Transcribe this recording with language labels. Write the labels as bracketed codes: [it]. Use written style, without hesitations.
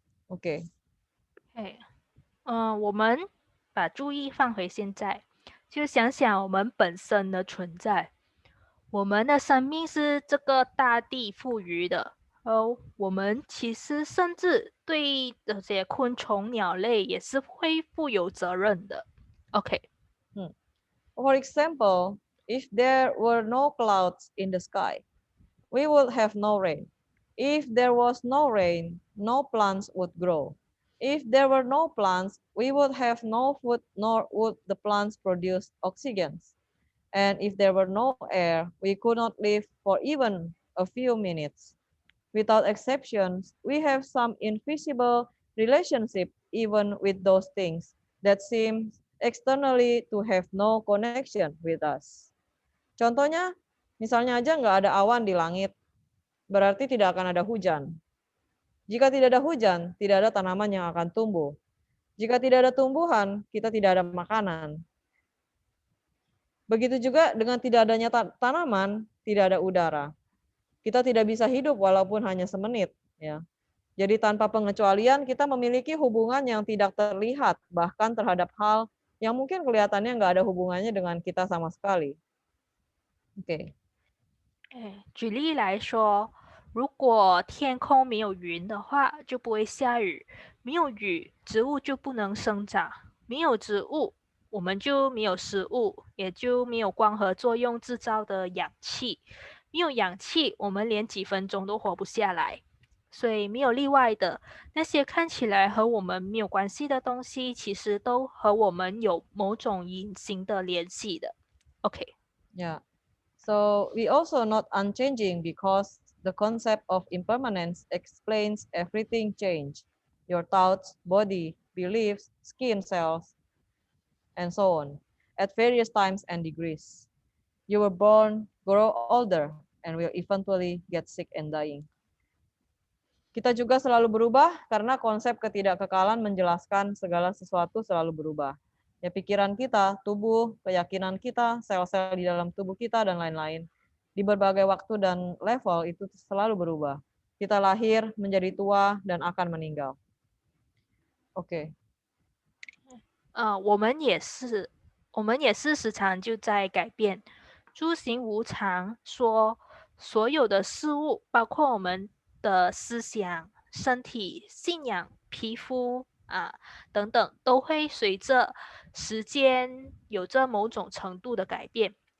[zh] Oke. 我们把注意放回现在，就想想我们本身的存在。我们的生命是这个大地赋予的，我们其实甚至对这些昆虫、鸟类也是会负有责任的。 OK。 [en] For example, if there were no clouds in the sky, we would have no rain. If there was no rain, no plants would grow. If there were no plants, we would have no food, nor would the plants produce oxygen. And if there were no air, we could not live for even a few minutes. Without exceptions, we have some invisible relationship even with those things that seem externally to have no connection with us. [id] Contohnya, misalnya aja nggak ada awan di langit, berarti tidak akan ada hujan. Jika tidak ada hujan, tidak ada tanaman yang akan tumbuh. Jika tidak ada tumbuhan, kita tidak ada makanan. Begitu juga dengan tidak adanya tanaman, tidak ada udara. Kita tidak bisa hidup walaupun hanya semenit. Ya. Jadi tanpa pengecualian kita memiliki hubungan yang tidak terlihat, bahkan terhadap hal yang mungkin kelihatannya nggak ada hubungannya dengan kita sama sekali. Oke. [zh] 举例来说，如果天空没有云的话，就不会下雨；没有雨，植物就不能生长；没有植物，我们就没有食物，也就没有光合作用制造的氧气。没有氧气，我们连几分钟都活不下来。所以没有例外的，那些看起来和我们没有关系的东西，其实都和我们有某种隐形的联系的。 OK。 Yeah. [en] So we also not unchanging because the concept of impermanence explains everything change. Your thoughts, body, beliefs, skin cells, and so on, at various times and degrees. You were born, grow older, and will eventually get sick and dying. [id] Kita juga selalu berubah karena konsep ketidakkekalan menjelaskan segala sesuatu selalu berubah. Ya, pikiran kita, tubuh, keyakinan kita, sel-sel di dalam tubuh kita, dan lain-lain. Di berbagai waktu dan level itu selalu berubah. Kita lahir, menjadi tua, dan akan meninggal. Oke. [zh] 我们也是时常就在改变。诸行无常说，所有的事物，包括我们的思想、身体、信仰、皮肤等等，都会随着时间有着某种程度的改变。